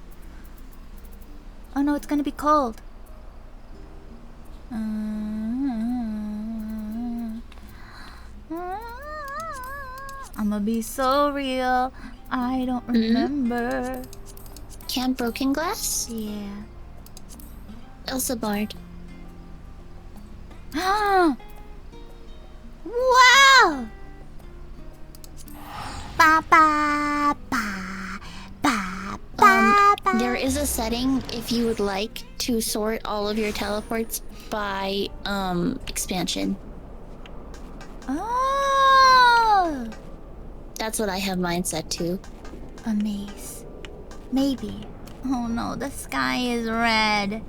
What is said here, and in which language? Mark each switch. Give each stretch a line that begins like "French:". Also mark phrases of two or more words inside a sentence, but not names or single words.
English: Oh no, it's gonna be cold. I'ma be so real. I don't remember. Camp Broken Glass? Yeah. Elsa Bard. Wow! Ba ba ba ba ba. There is a setting if you would like to sort all of your teleports by expansion. Oh! That's what I have mine set to. A maze. Maybe. Oh no, the sky is red.